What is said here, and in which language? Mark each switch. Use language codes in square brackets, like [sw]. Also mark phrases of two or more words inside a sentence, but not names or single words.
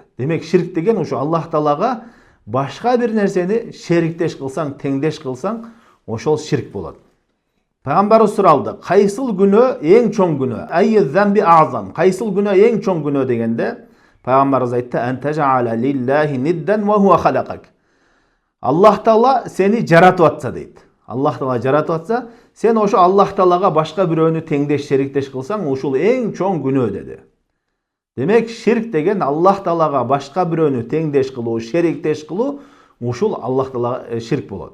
[ky] Демек ширк деген ушу Аллах Таалага башка бир нерсени шериктеш кылсаң, теңдеш кылсаң, ошол ширк болот. Пайгамбарыбыз суралды: кайсыл күнөө эң чоң күнөө? [ar] أي الذنب أعظم. [ky] Кайсыл күнөө эң чоң күнөө дегенде, пайгамбарыбыз айтты: [ar] أن تجعل لله ندا وهو خلقك. [ky] Аллах Таала сени жаратып атса дейт. Аллах Таала жаратып атса, сен ошо Аллах Таалага башка бирөөнү теңдеш, шериктеш кылсаң, ушул эң чоң күнөө деди. Демек ширк деген Аллах Таалага башка бирөөнү теңдеш кылуу, шериктеш кылуу, ушул Аллах Таалага ширк болот.